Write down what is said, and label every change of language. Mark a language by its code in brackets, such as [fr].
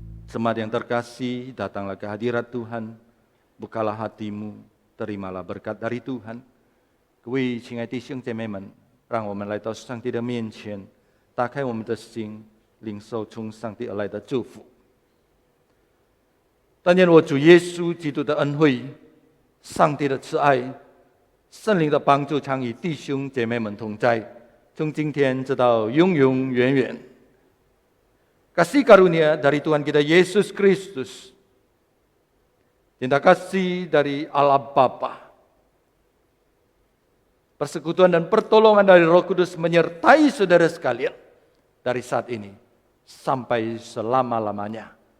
[id] Jemaat yang terkasih, datanglah ke hadirat Tuhan, bukalah hatimu, terimalah berkat dari Tuhan. [zh] 各位亲爱弟兄姐妹们，让我们来到上帝的面前，打开我们的心，领受从上帝而来的祝福。但愿我主耶稣基督的恩惠、上帝的慈爱、圣灵的帮助常与弟兄姐妹们同在，从今天直到永永远远。 [id] Kasih karunia dari Tuhan kita Yesus Kristus, cinta kasih dari Allah Bapa, persekutuan dan pertolongan dari Roh Kudus menyertai saudara sekalian dari saat ini sampai selama-lamanya.